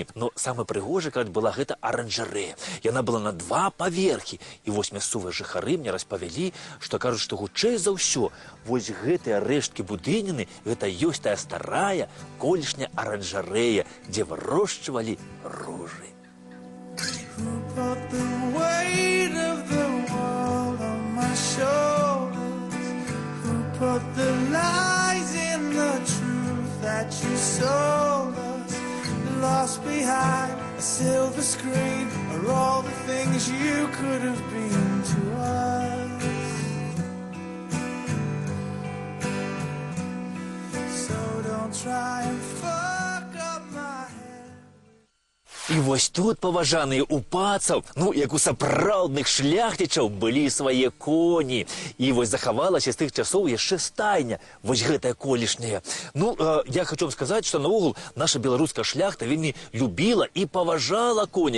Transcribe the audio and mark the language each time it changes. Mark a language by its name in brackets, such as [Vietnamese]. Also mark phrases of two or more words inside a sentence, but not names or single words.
[Belarusian] Но самае прыгожае, кажуць, была гэта аранжарэя. Яна была на 2 паверхі. І вось мясцовыя жыхары мне распавялі, што кажуць, што хутчэй за ўсё вось гэтыя рэшткі будыніны, гэта ёсць тая старая колішняя аранжарэя, дзе вырошчвалі ружы. [English] Put the weight of the world on my shoulders. Who put the lies in the truth that you sold us? Lost behind a silver screen are all the things you could have been to us. So don't try and fuck up my head. [Belarusian] І вось тут, паважаныя, у пацаў, як у сапраўдных шляхцічаў, былі свае коні. І вось захавалася з тых часоў яшчэ стайня, вось гэтая колішняя. Я хочу вам сказаць, што наогул наша беларуская шляхта вельмі любіла і паважала коні.